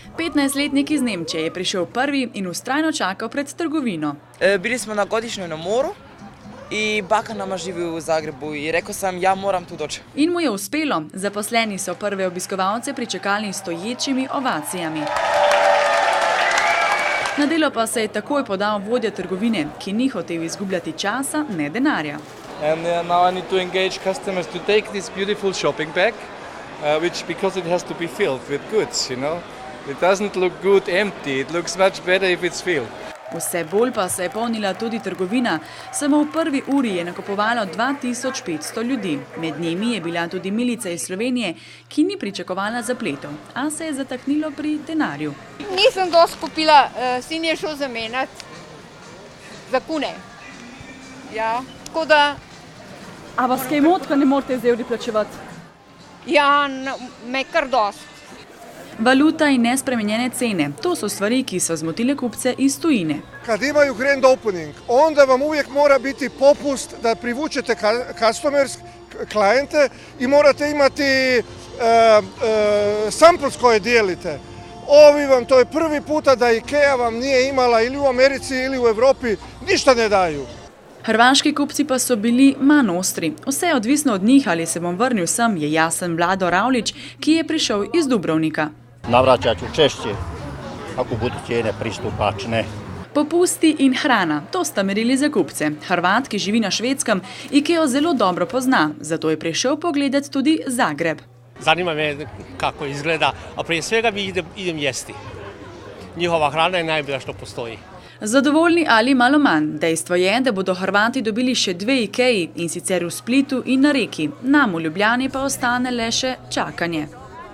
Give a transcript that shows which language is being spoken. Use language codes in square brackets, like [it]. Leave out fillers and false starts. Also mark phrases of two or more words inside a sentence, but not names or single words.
[sl] 19-letnik iz Nemčije je prišel prvi in vztrajno čakal pred trgovino. [hr] Bili smo na godišnjem na moru i baka nama živi u Zagrebu i rekao sam ja moram tu doći. [sl] In mu je uspelo. Zaposleni so prve obiskovalce pričakali stoječimi ovacijami. Na delo pa se je takoj podal vodja trgovine, ki ni hotel izgubljati časa, ne denarja. [en] And now I need to engage customers to take this beautiful shopping bag, because it has to be filled with goods, you know. It doesn't look good empty, it looks much better if it's filled. [sl] Vse bolj pa se je polnila tudi trgovina. Samo v prvi uri je nakupovalo 2500 ljudi. Med njimi je bila tudi Milica iz Slovenije, ki ni pričakovala zapletov, a se je zataknilo pri denarju. Nisem dosti kupila, sin je šel zamenjati za kune. Ja, tako da... A vas kaj moti, ko ne morete z evri plačevati? Ja, me kar dosti. Valuta in nespremenjene cene, to so stvari, ki so zmotile kupce iz tujine. [hr] Kad imaju [en] grand opening, [hr] onda vam uvijek mora biti popust da privučete customers, klijente i morate imati samples koje dijelite. Ovi vam, to je prvi puta da IKEA vam nije imala ili u Americi ili u Evropi, ništa ne daju. [sl] Hrvaški kupci pa so bili manj ostri. Vse je odvisno od njih, ali se bom vrnil sem, je jasen Vlado Ravlič, ki je prišel iz Dubrovnika. [hr] Navraćat ću češće, ako budu cijene pristupačne. [sl] Popusti in hrana, to sta merili za kupce. Hrvat, ki živi na Švedskem, IKEA zelo dobro pozna, zato je prišel pogledati tudi Zagreb. [hr] Zanima me kako izgleda, a prije svega idem jesti. Njihova hrana je najbolja što postoji. [sl] Zadovoljni ali malo manj. Dejstvo je, da bodo Hrvati dobili še 2 IKEA, in sicer v Splitu in na Reki. Nam v Ljubljani pa ostane le še čakanje.